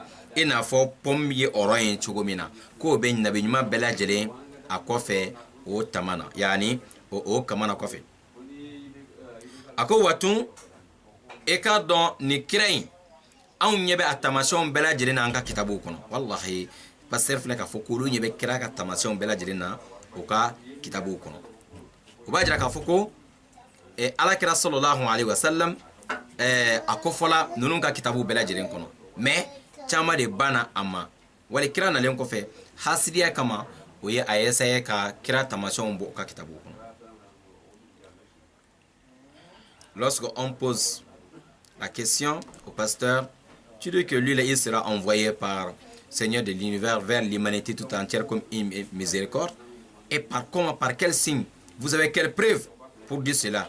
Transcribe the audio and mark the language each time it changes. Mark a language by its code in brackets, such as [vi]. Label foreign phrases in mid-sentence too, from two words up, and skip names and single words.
[bm] i n'a fɔ pɔm ye ɔrɔn ye cogo min na k'o bɛ nabiɲuman bɛɛ lajɛlen a kɔfɛ o tamana yani o kamana kɔfɛ a ko watun e k'a dɔn nin kira in anw ɲɛ bɛ a tamasiyɛnw bɛɛ lajɛlen na an ka kitabuw kɔnɔ wallahi pasteur filɛ k'a fɔ k'olu ɲɛ bɛ kira ka tamasiyɛnw bɛɛ lajɛlen na o ka kitabuw kɔnɔ o b'a jira k'a fɔ ko alakira [ar] صلى الله عليه وسلم [bm] a kofɔla ninnu ka kitabuw bɛɛ lajɛlen kɔnɔ mais caman de banna a ma wali kira nalen kɔfɛ hasidiya kama o ye a essaye ka kira tamasiyɛnw bɔ o ka kitabuw kɔnɔ [fr] lorsque on pose la question au pasteur, tu dis que lui, il sera envoyé par Seigneur de l'univers vers l'humanité tout entière comme une miséricorde. Et par comment, par quel signe? Vous avez quelle preuve pour dire cela?